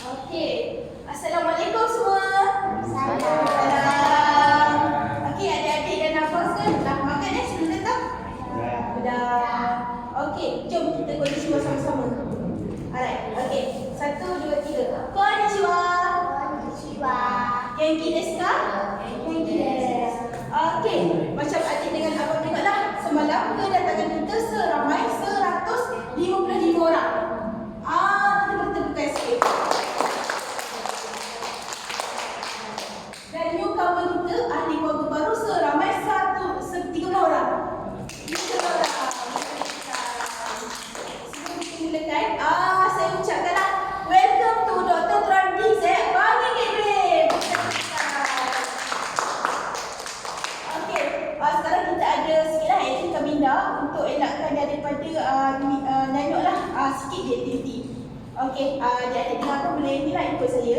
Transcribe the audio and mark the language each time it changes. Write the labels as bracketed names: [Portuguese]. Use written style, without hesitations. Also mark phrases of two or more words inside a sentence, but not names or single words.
[Malay] Okey. Assalamualaikum semua. Salam. Salam. Okey, adik-adik dah nafas ke? Dah makan sebelum datang? Dah. Okey, jom kita konnichiwa sama-sama. [English] Alright. Okey. 1, 2, 3. [Malay] Konnichiwa. Konnichiwa. [Japanese] Genki desu ka? Genki desu. [Malay] Okey, macam adik dengan abang tengoklah. Semalam kedatangan kita seramai 155 orang. Kita bertepukan sikit. Dan newcomer kita, ahli keluarga baru seramai 13 orang. 13 orang. Sebelum kita mulakan, saya ucapkanlah [English] welcome to [Malay] Dr. Tuan D. Saya panggil Gabriel. Okey, sekarang kita ada sikitlah aktiviti Kaminda untuk elakkan daripada nyanyuklah sikit je aktiviti. Okey, adik-adik dengar apa boleh ni lah ikut saya.